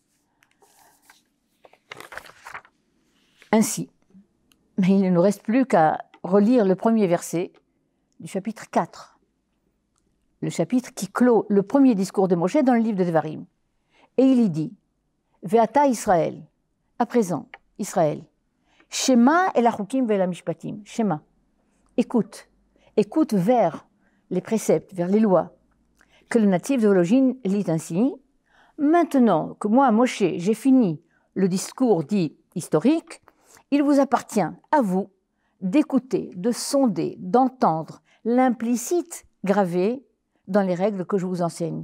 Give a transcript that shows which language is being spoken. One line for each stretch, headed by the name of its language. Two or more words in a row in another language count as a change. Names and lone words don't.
French: Ainsi, mais il ne nous reste plus qu'à relire le premier verset du chapitre 4, le chapitre qui clôt le premier discours de Moshe dans le livre de Devarim. Et il y dit
Hebrew: ועתה ישראל,
French: à présent,
Hebrew: ישראל, שמע אל החוקים ואל המשפטים, שמע,
French: écoute vers les préceptes, vers les lois, que le natif de Vologine lit ainsi. Maintenant que moi, Moshe, j'ai fini le discours dit historique, il vous appartient, à vous, d'écouter, de sonder, d'entendre l'implicite gravé dans les règles que je vous enseigne.